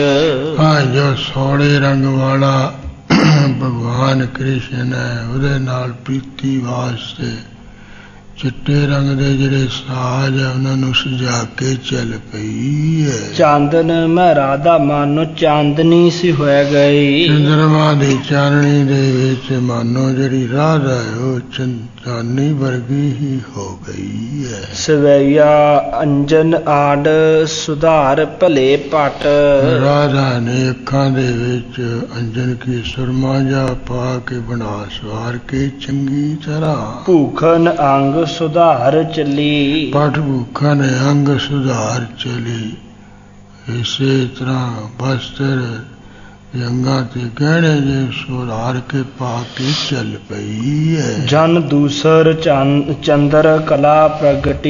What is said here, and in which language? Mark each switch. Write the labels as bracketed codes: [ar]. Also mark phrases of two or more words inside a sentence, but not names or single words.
[pa] ਹਾਂ ਜੋ ਸੋਹਣੇ ਰੰਗ ਵਾਲਾ ਭਗਵਾਨ ਕ੍ਰਿਸ਼ਨ ਹੈ ਉਹਦੇ ਨਾਲ ਪ੍ਰੀਤੀ ਵਾਸਤੇ ਚਿੱਟੇ ਰੰਗ ਦੇ ਜਿਹੜੇ ਸਾਜ ਹੈ ਉਹਨਾਂ ਨੂੰ ਸਜਾ ਕੇ ਚੱਲ ਪਈ ਹੈ [bra] चांदन में राधा मानो चांदनी सी हो गई [pa] ਚੰਦਰਮਾ ਦੀ ਚਾਨਣੀ ਦੇ ਵਿੱਚ ਮਾਨੋ ਜਿਹੜੀ ਰਾਧਾ ਹੈ ਉਹ ਚਾਨਣੀ ਵਰਗੀ ਹੀ ਹੋ ਗਈ ਹੈ [bra] सवैया अंजन आड सुधार भले पट [pa] ਰਾਧਾ ਨੇ ਅੱਖਾਂ ਦੇ ਵਿੱਚ ਅੰਜਨ ਕੀ ਸੁਰਮਾ ਜਾ ਪਾ ਕੇ ਬਣਾ ਸਵਾਰ ਕੇ ਚੰਗੀ ਤਰ੍ਹਾਂ [bra] भूखन अंग सुधार चली [pa] ਪਟ ਭੁੱਖਾਂ ਨੇ [bra] ਅੰਗ ਸੁਧਾਰ ਚਲੀ [pa] ਇਸੇ ਤਰ੍ਹਾਂ ਬਸਤਰ ਜੰਗਾਂ ਤੇ ਗਹਿਣੇ ਜੇ ਸੁਧਾਰ ਕੇ ਪਾ ਕੇ ਚੱਲ ਪਈ ਹੈ। [bra] ਜਨ ਦੂਸਰ ਚੰਦਰ ਕਲਾ ਪ੍ਰਗਟੀ।